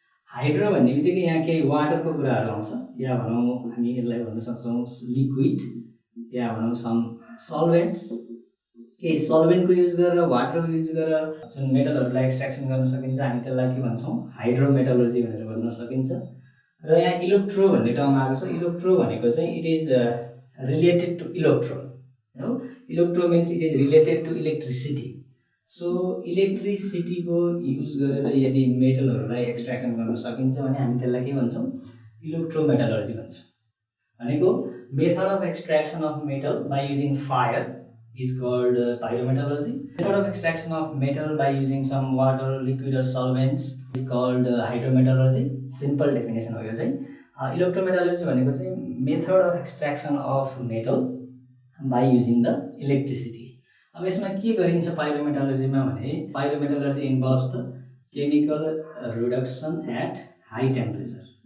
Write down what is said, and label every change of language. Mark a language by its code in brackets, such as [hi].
[ne] Hydro भन्ने बित्तिकै यहाँ केही वाटरको कुराहरू आउँछ या भनौँ हामी यसलाई भन्न सक्छौँ लिक्विड या भनौँ सम सल्भेन्ट्स। केही सल्भेन्टको युज गरेर वाटरको युज गरेर जुन मेटलहरूलाई एक्सट्र्याक्सन गर्न सकिन्छ हामी त्यसलाई के भन्छौँ, हाइड्रोमेटलर्जी भनेर भन्न सकिन्छ। र यहाँ इलेक्ट्रो भन्ने टर्म आएको छ। इलेक्ट्रो भनेको चाहिँ [en] It is related to electron. [ne] Electro means [en] It is related to electricity. [ne] So इलेक्ट्रिसिटीको use गरेर यदि मेटलहरूलाई एक्सट्र्याक्सन गर्न सकिन्छ भने हामी त्यसलाई के भन्छौँ, इलेक्ट्रोमेटलर्जी भन्छौँ। [en] भनेको method of extraction of metal by using fire is called pyrometallurgy. Method of extraction of metal by using some water, liquid or solvents is called hydrometallurgy. [ne] Simple definition हो यो चाहिँ। इलेक्ट्रोमेटलर्जी भनेको चाहिँ [en] Method of extraction of metal by using the electricity. [ne] अब यसमा के गरिन्छ पाइरोमेटलर्जीमा भने पाइरोमेटलर्जी [en] Involves the chemical reduction at high temperature.